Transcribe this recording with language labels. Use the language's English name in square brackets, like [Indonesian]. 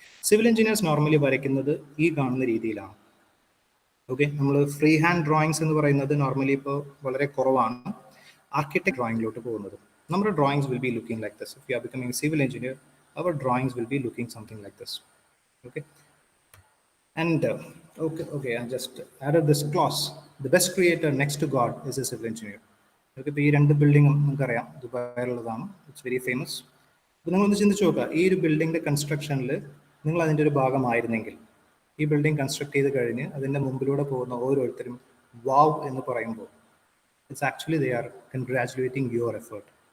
[Malayalam] Civil engineers normally വരയ്ക്കുന്നത് ഈ കാണുന്ന രീതിയിലാണ്. ഓക്കെ, നമ്മൾ ഫ്രീ ഹാൻഡ് ഡ്രോയിങ്സ് എന്ന് പറയുന്നത് നോർമലി ഇപ്പോൾ വളരെ കുറവാണ്. ആർക്കിടെക്ട് ഡ്രോയിങ്ങിലോട്ട് പോകുന്നത്. [English] നമ്മുടെ drawings will be looking like this. If you are becoming civil engineer, അവർ drawings will be looking something like this. Okay, and okay, I just added this clause. The best creator next to God is a civil engineer. [Malayalam] Okay, ഇപ്പോൾ ഈ രണ്ട് ബിൽഡിങ്ങും നമുക്കറിയാം, ദുബായിലുള്ളതാണ്. [English] It's very famous. [Malayalam] അപ്പോൾ നിങ്ങളൊന്ന് ചിന്തിച്ച് നോക്കുക, ഈ ഒരു ബിൽഡിങ്ങിൻ്റെ കൺസ്ട്രക്ഷനിൽ നിങ്ങൾ അതിൻ്റെ ഒരു ഭാഗമായിരുന്നെങ്കിൽ, ഈ ബിൽഡിംഗ് കൺസ്ട്രക്ട് ചെയ്ത് കഴിഞ്ഞ് അതിൻ്റെ മുമ്പിലൂടെ പോകുന്ന ഓരോരുത്തരും വാവ് എന്ന് പറയുമ്പോൾ [English] It's actually they are congratulating your effort.